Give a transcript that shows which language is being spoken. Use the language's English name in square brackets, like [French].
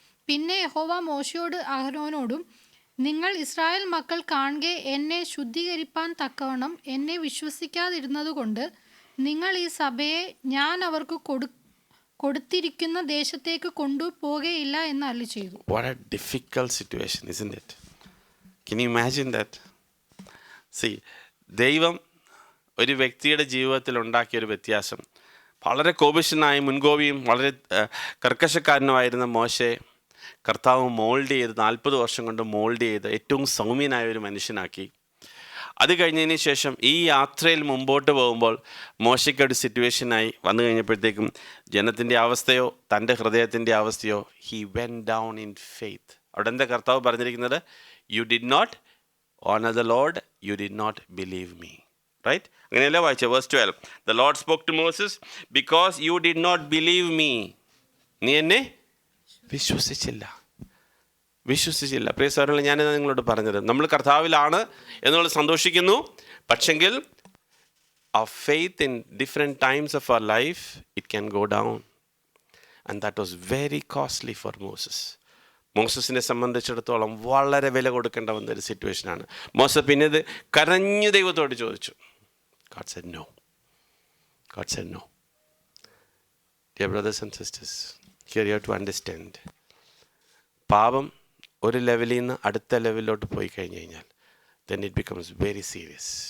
[Malayalam] പിന്നെ യഹോവ മോശയോട് അഹരോനോടും, നിങ്ങൾ ഇസ്രായേൽ മക്കൾ കാണുകെ എന്നെ ശുദ്ധീകരിപ്പാൻ തക്കവണ്ണം എന്നെ വിശ്വസിക്കാതിരുന്നതുകൊണ്ട് നിങ്ങൾ ഈ സഭയെ ഞാൻ അവർക്ക് കൊടുത്തിരിക്കുന്ന ദേശത്തേക്ക് കൊണ്ടുപോകുകയില്ല എന്ന് അരുളി ചെയ്തു. [English] What a difficult situation, isn't it? Can you imagine that? [Malayalam] See, ദൈവം ഒരു വ്യക്തിയുടെ ജീവിതത്തിൽ ഉണ്ടാക്കിയൊരു വ്യത്യാസം. വളരെ കോപിഷ്ഠനായ, മുൻകോപിയും വളരെ കർക്കശക്കാരനുമായിരുന്ന മോശയെ കർത്താവ് മോൾഡ് ചെയ്ത് 40 വർഷം കൊണ്ട് മോൾഡ് ചെയ്ത് ഏറ്റവും സൗമ്യനായ ഒരു മനുഷ്യനാക്കി. അത് കഴിഞ്ഞതിന് ശേഷം ഈ യാത്രയിൽ മുമ്പോട്ട് പോകുമ്പോൾ മോശയ്ക്ക് ഒരു സിറ്റുവേഷനായി വന്നു കഴിഞ്ഞപ്പോഴത്തേക്കും ജനത്തിൻ്റെ അവസ്ഥയോ തൻ്റെ ഹൃദയത്തിൻ്റെ അവസ്ഥയോ, [English] He went down in faith. [Malayalam] അവിടെ എന്താ കർത്താവ് പറഞ്ഞിരിക്കുന്നത്? [English] You did not honour the Lord, you did not believe me. Right? [Malayalam] അങ്ങനെയല്ലേ വായിച്ചത്? [English] Verse 12. The Lord spoke to Moses, because you did not believe me. [Malayalam] നീ എന്നെ വിശ്വസിച്ചില്ല. പ്രിയ സഹോദരങ്ങളെ, ഞാനിത് നിങ്ങളോട് പറഞ്ഞത്, നമ്മൾ കർത്താവിലാണ് എന്നുള്ളത് സന്തോഷിക്കുന്നു. പക്ഷെങ്കിൽ [English] our faith in different times of our life, it can go down. And that was very costly for Moses. [Malayalam] മോസസിനെ സംബന്ധിച്ചിടത്തോളം വളരെ വില കൊടുക്കേണ്ട വന്ന ഒരു സിറ്റുവേഷനാണ്. മോസസ് പിന്നെ ഇത് കരഞ്ഞു ദൈവത്തോട് ചോദിച്ചു. [English] God said no. Dear brothers and sisters, here you have to understand, [Malayalam] പാപം ഒരു ലെവലിൽ നിന്ന് അടുത്ത ലെവലിലോട്ട് പോയി കഴിഞ്ഞ് കഴിഞ്ഞാൽ [English] then it becomes very serious.